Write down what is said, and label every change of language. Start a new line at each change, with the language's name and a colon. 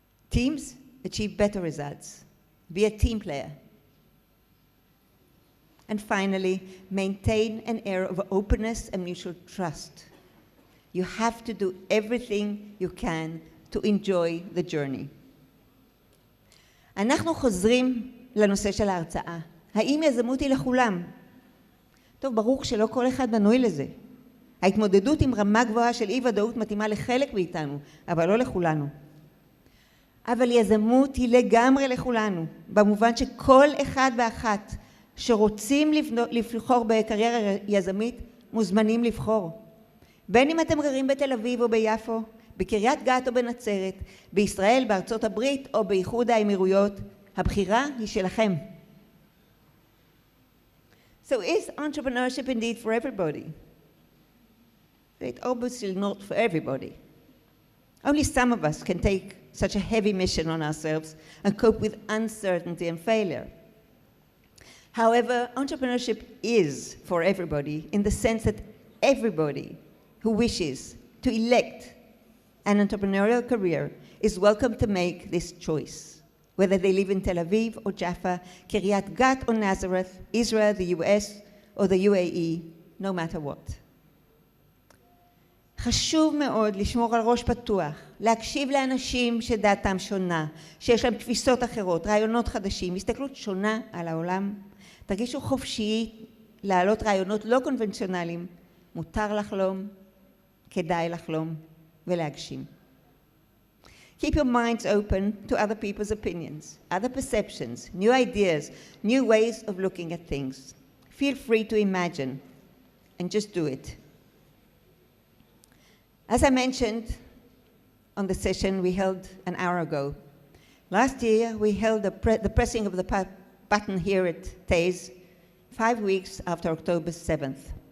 English: Teams achieve better results. Be a team player. And finally, maintain an air of openness and mutual trust. You have to do everything you can to enjoy the journey.
Hebrew: אנחנו חוזרים לנושא של ההרצאה. האם יזמות היא לכולם? טוב, ברור שלא כל אחד בנוי לזה. ההתמודדות עם רמה גבוהה של אי-ודאות מתאימה לחלק מאיתנו, אבל לא לכולנו. אבל יזמות היא לגמרי לכולנו, במובן שכל אחד ואחת שרוצים לבחור בקריירה יזמית, מוזמנים לבחור. בין אם אתם גרים בתל אביב או ביפו, בקריית גת או בנצרת, בישראל, בארצות הברית או באיחוד האמירויות, הבחירה היא שלכם.
English: So is entrepreneurship indeed for everybody? It's obviously not for everybody. Only some of us can take such a heavy mission on ourselves and cope with uncertainty and failure. However, entrepreneurship is for everybody in the sense that everybody who wishes to elect an entrepreneurial career is welcome to make this choice, whether they live in Tel Aviv or Jaffa, Kiryat Gat or Nazareth, Israel, the US, or the UAE, no matter what.
Hebrew: חשוב מאוד לשמור על ראש פתוח, להקשיב לאנשים שדעתם שונה, שיש להם תפיסות אחרות, רעיונות חדשים, הסתכלות שונה על העולם. תרגישו חופשי להעלות רעיונות לא קונבנציונליים. מותר לחלום, כדאי לחלום ולהגשים.
English: Keep your minds open to other people's opinions, other perceptions, new ideas, new ways of looking at things. Feel free to imagine and just do it. As I mentioned on the session we held an hour ago, last year we held the pressing of the button here at TASE 5 weeks after October 7th.